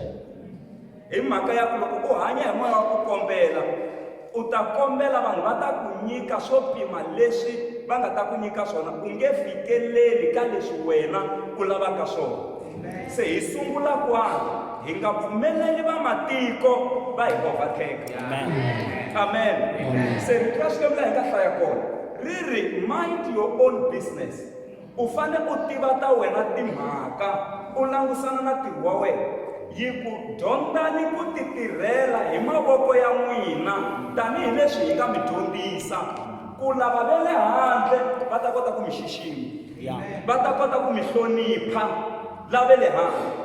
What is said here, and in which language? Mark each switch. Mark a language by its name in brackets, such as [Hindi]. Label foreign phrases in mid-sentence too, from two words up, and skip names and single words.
[Tsonga] Hi mhaka ya ku loko u hanya hi moya wa ku kombela, u ta kombela vanhu va ta ku nyika swo pima leswi va nga ta ku nyika swona, u nge fikeleli ka leswi wena u lavaka swona. Se hi sungula kwani hi nga pfumeleli va matiko va hi overtake. Amen. Se rito ra Xikwembu laha hi nga hlaya kona ri ri [English] mind your own business. [Tsonga] U fanele u tiva ta wena timhaka, u langusana na ntirho wa wena, yi ku dyondzani ku ti tirhela hi mavoko ya n'wina tanihileswi hi nga mi dyondzisa, ku lava ve le handle va ta kota ku mi xixima, va ta kota ku mi hlonipha lava le handle.